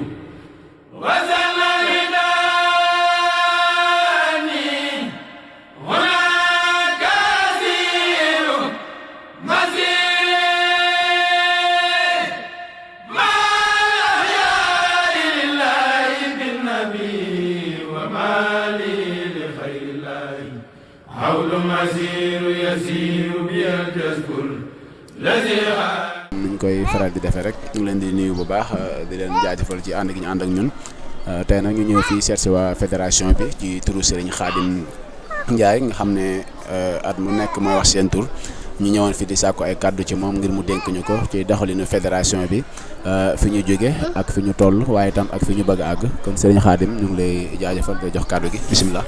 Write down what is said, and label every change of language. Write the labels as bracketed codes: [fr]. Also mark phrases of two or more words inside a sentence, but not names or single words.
[wo] وزناني هناك أسير مسير حول مسير يسير بيرتزكل الذي niñ koy faral di defee rek ñu leen di nuyu bu baax di leen jaajëfal ci ànd gi ñu ànd ak ñun tey nag ñu ñëw fii seet si waa fédération bi ci turu Serigne Khadim Ndiaye nga xam ne at mu nekk mooy wax seen tur ñu ñëwoon fi di sàkku ay kàddu ci moom ngir mu dénk ñu ko ci doxalinu fédération bi fi ñu jóge ak fi ñu toll waaye itam ak fi ñu bëgg a àgg kon Serigne Khadim ñu ngi lay jaajëfal di jox kàddu gi bisimilah.